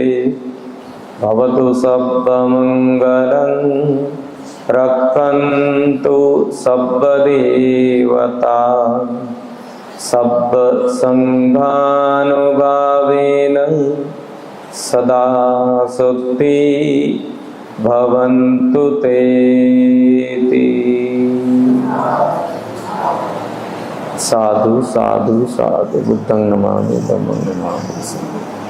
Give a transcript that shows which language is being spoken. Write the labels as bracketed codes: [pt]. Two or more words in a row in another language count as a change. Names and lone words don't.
[pi] भवतु सर्वमङ्गलं, रक्षन्तु सर्वदेवता. सब संघानुभावेन सदा स्वस्ति भवन्तु ते. साधु साधु साधु. बुद्धं नमामि, धम्मं नमामि, संघं.